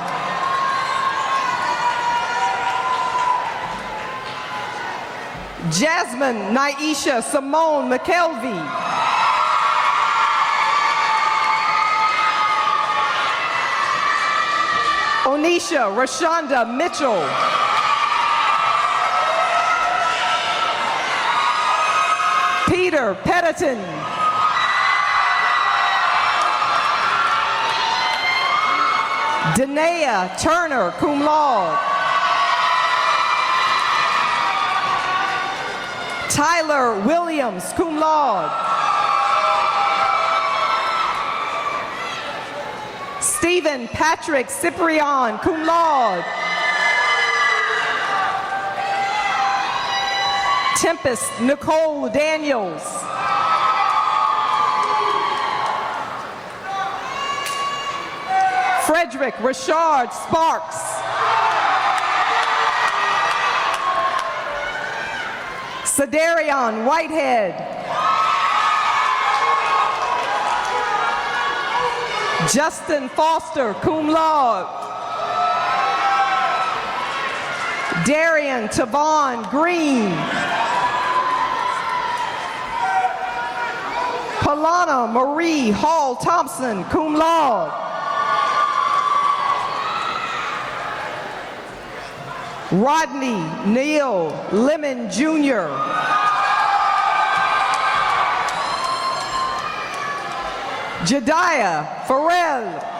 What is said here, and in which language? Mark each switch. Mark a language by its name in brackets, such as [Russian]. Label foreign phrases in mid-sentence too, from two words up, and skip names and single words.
[English] Jasmine Naisha Simone McKelvey. Onisha Rashonda Mitchell. Peter Pettiton. Danae Turner, [Latin] cum laude. [English] Tyler Williams, [Latin] cum laude. [English] Stephen Patrick Cyprian, [Latin] cum laude. [English] Tempest Nicole Daniels. Frederick Richard Sparks. Sadarion Whitehead. Justin Foster, [Latin] cum laude. [English] Darian Tavon Green. Palana Marie Hall Thompson, [Latin] cum laude. [English] Rodney Neal Lemon Jr. Jediah Farrell.